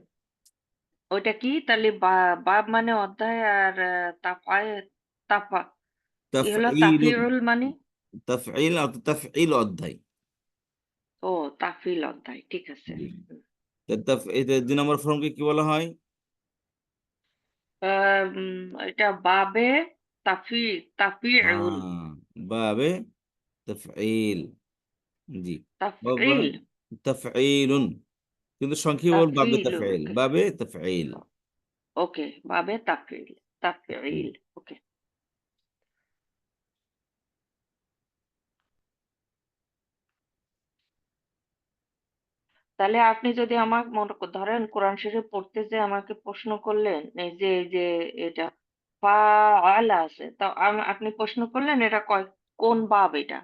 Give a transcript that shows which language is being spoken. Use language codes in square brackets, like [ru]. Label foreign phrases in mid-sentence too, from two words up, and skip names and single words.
[bn] ওইটা কি? তাহলে বাব মানে অধ্যায়, আর তাফা ই হলো তাফঈলুন, তাফিউল মানে? তাফঈল অর্থাৎ তাফঈল অধ্যায়। ও, তাফিল অধ্যায়, ঠিক আছে। জি। হুম। এটা 2 নম্বর ফর্মকে কি বলা হয়? এটা [ar] باب تفعي تفعيل. [bn] হ্যাঁ, [ar] باب تفعيل. [bn] জি। বাবা তাফঈল। তাফঈলুন, কিন্তু সংক্ষেপে বল বাবে তাফিল, তাফঈল, ওকে। [ar] باب تفعيل. ওকে, باب تفعيل. تفعيل, [bn] ওকে। তাহলে আপনি যদি আমাকে মনে ধরেন কোরআন শরীফ পড়তে যে আমাকে প্রশ্ন করলেন, এই যে এটা ফাআলা আছে, তা আপনি প্রশ্ন করলেন এটা কোন বাব এটা?